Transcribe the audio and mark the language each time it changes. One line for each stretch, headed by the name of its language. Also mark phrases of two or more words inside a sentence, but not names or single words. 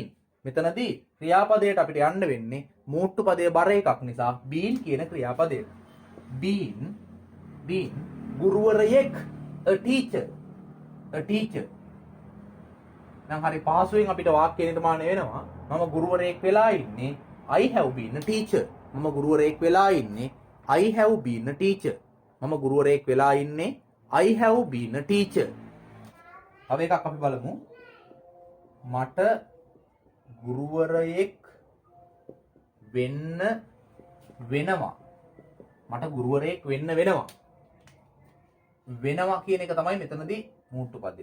Sinhala: මෙතනදී ක්‍රියාපදයට අපිට යන්න වෙන්නේ මූර්ත පදයේ බර එකක් නිසා බීන් කියන ක්‍රියාපදයට. බීන් ගුරුවරයෙක්
English: a teacher.
Sinhala: නම් හරි පහසුවෙන් අපිට වාක්‍ය නිර්මාණය වෙනවා. මම ගුරුවරයෙක් වෙලා ඉන්නේ
English: I have been a teacher.
Sinhala: මම ගුරුවරයෙක් වෙලා ඉන්නේ
English: I have been a teacher.
Sinhala: මම ගුරුවරයෙක් වෙලා ඉන්නේ
English: I have been a teacher.
Sinhala: තව එකක් අපි බලමු. මට ගුරුවරයෙක් වෙන්න වෙනවා. මට ගුරුවරයෙක් වෙන්න වෙනවා. වෙනවා කියන එක තමයි මෙතනදී මූට්ටු පදය.